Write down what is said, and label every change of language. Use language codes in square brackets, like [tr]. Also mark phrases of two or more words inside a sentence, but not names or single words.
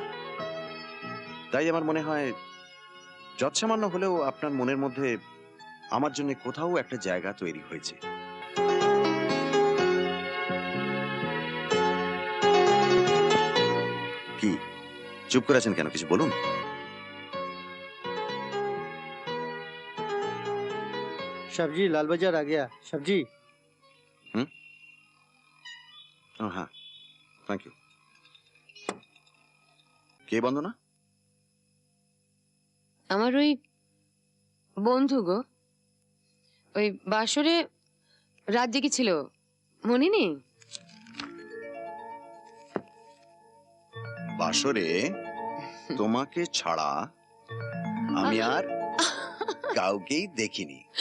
[bn] তাই আমার মনে হয় যৎসামান্য হলেও আপনার মনের মধ্যে আমার জন্য কোথাও একটা জায়গা তৈরি হয়েছে। কি চুপ করে আছেন কেন? কিছু বলুন। [hi] सब्जी लाल बाजार आ गया। सब्जी [bn] হ্যাঁ, [en] thank you. [bn] কে বন্দনা? আমার ওই বন্ধু গো, ওই বাসরে রাত জেগেছিল, মনে নেই? বাসরে তোমাকে ছাড়া আমি আর কাউকেই দেখিনি।